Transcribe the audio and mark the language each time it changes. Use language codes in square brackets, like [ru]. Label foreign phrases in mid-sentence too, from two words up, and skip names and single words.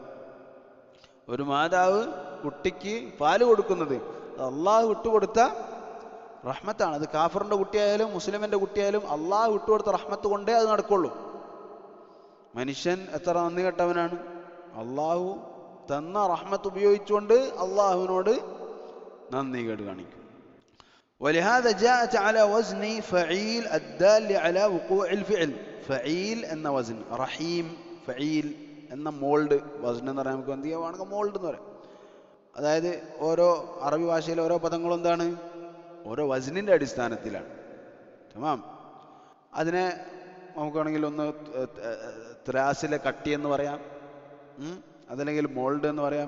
[ml] ഒരു മാതാവ് കുട്ടിക്ക് പാല് കൊടുക്കുന്നത് അള്ളാഹു വിട്ടുകൊടുത്ത റഹ്മത്താണ്. അത് കാഫറിന്റെ കുട്ടിയായാലും മുസ്ലിമിന്റെ കുട്ടിയായാലും അള്ളാഹു വിട്ടുകൊടുത്ത റഹ്മത്ത് കൊണ്ടേ അത് നടക്കുള്ളൂ. മനുഷ്യൻ എത്ര നന്ദി കെട്ടവനാണ്! അള്ളാഹു തന്ന റഹ്മത്ത് ഉപയോഗിച്ചുകൊണ്ട് അള്ളാഹുവിനോട് നന്ദി കേട് കാണിക്കും. [ar] ولهذا جاءت على وزن فعيل الدال على وقوع الفعل. [ml] ഫഈൽ എന്ന വസ്ൻ, [ar] رحيم فعيل [ml] എന്ന മോൾഡ്. വസ്ൻ എന്ന് പറയാൻ നമുക്ക് എന്ത് ചെയ്യുകയാണെങ്കിൽ മോൾഡ് എന്ന് പറയാം. അതായത് ഓരോ അറബി ഭാഷയിലെ ഓരോ പദങ്ങളും എന്താണ്? ഓരോ വസ്നിന്റെ അടിസ്ഥാനത്തിലാണ്. തമാം. അതിനെ നമുക്കാണെങ്കിൽ ഒന്ന് ത്രാസിലെ കട്ടി എന്ന് പറയാം, അതല്ലെങ്കിൽ മോൾഡ് എന്ന് പറയാം.